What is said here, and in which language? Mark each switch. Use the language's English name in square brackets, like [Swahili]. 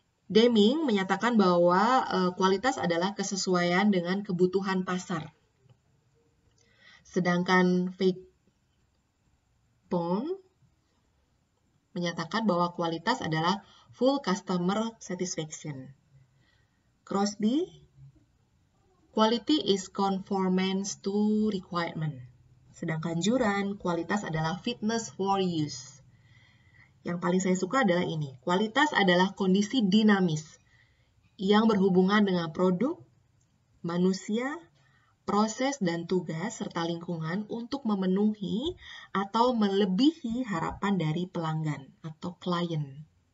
[Indonesian] Deming menyatakan bahwa kualitas adalah kesesuaian dengan kebutuhan pasar. Sedangkan Feigenbaum menyatakan bahwa kualitas adalah [English] full customer satisfaction. Crosby, quality is conformance to requirement. [Indonesian] Sedangkan Juran, kualitas adalah [English] fitness for use. [Indonesian] Yang paling saya suka adalah ini. Kualitas adalah kondisi dinamis yang berhubungan dengan produk, manusia, proses dan tugas, serta lingkungan untuk memenuhi atau melebihi harapan dari pelanggan atau klien.